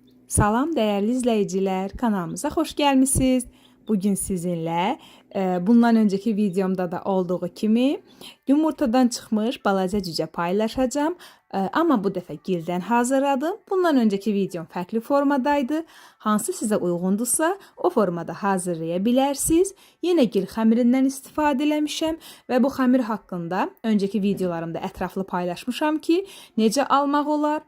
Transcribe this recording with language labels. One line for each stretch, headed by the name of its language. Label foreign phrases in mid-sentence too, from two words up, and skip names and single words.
Turkish: Salam değerli izleyiciler, kanalımıza hoş gelmişsiniz. Bugün sizinle bundan önceki videomda da olduğu kimi yumurtadan çıkmış balaca cüce paylaşacağım.
Azerbaijani: Ama bu dəfə gildən hazırladım. Bundan önceki videom fərqli formadaydı. Hansı sizə uyğundursa o formada hazırlaya bilərsiniz. Yenə gil xəmirindən istifadə eləmişəm və bu xəmir haqqında önceki videolarımda ətraflı paylaşmışam ki, necə almaq olar.